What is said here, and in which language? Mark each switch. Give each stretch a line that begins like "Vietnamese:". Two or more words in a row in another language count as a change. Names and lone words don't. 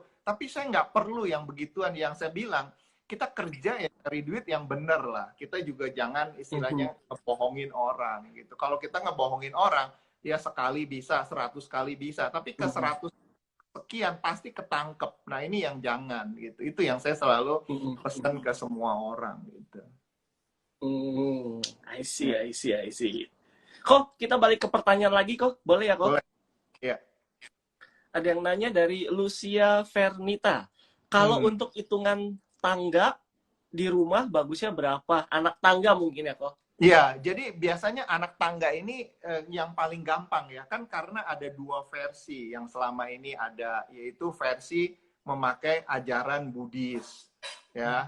Indonesian: Tapi saya nggak perlu yang begituan. Yang saya bilang, kita kerja ya cari duit yang bener lah. Kita juga jangan istilahnya ngebohongin orang gitu. Kalau kita ngebohongin orang, ya sekali bisa, 100 kali bisa. Tapi ke 100 sekian pasti ketangkep. Nah ini yang jangan gitu. Itu yang saya selalu pesan ke semua orang gitu.
English: I see, I see, I see.
Indonesian: Kok kita balik ke pertanyaan lagi kok? Boleh ya kok? Boleh. Ya. Ada yang nanya dari Lucia Vernita. Kalau untuk hitungan tangga di rumah bagusnya berapa? Anak tangga mungkin ya kok? Ya, jadi biasanya anak tangga ini yang paling gampang ya kan, karena ada 2 versi yang selama ini ada, yaitu versi memakai ajaran Buddhis, ya.